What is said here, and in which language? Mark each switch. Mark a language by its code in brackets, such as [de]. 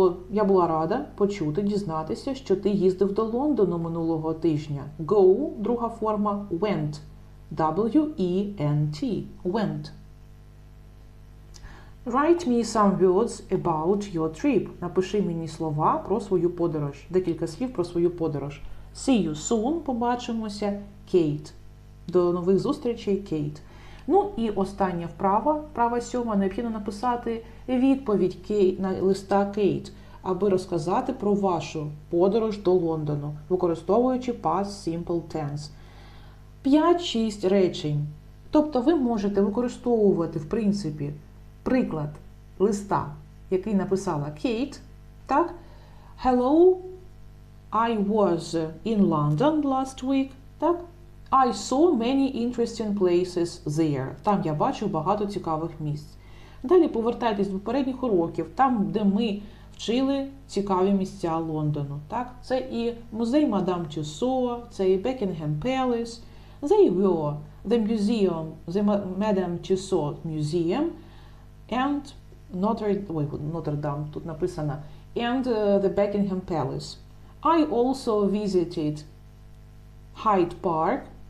[uk] Я була рада почути, дізнатися, що ти їздив до Лондону минулого тижня. [en] Go, [uk] друга форма, [en] went. W-E-N-T. Went. Write me some words about your trip. [uk] Напиши мені слова про свою подорож. Декілька слів про свою подорож. [en] See you soon. [uk] Побачимося. [en] Kate. [uk] До нових зустрічей, Кейт. Ну і остання вправа 7. Необхідно написати відповідь на листа Кейт, аби розказати про вашу подорож до Лондону, використовуючи past simple tense. 5-6 речень. Тобто ви можете використовувати, в принципі, приклад листа, який написала Кейт. Так? [en] Hello, I was in London last week. [uk] Так? [en] I saw many interesting places there. [uk] Там я бачив багато цікавих місць. Далі повертайтесь до попередніх уроків, там, де ми вчили цікаві місця Лондону. Так? Це і музей Мадам Тюссо, це і Buckingham Palace. [en] They were the museum, the Madame Tussauds Museum and Notre Dame, [uk] тут написано, [en] and the Buckingham Palace. I also visited Hyde Park.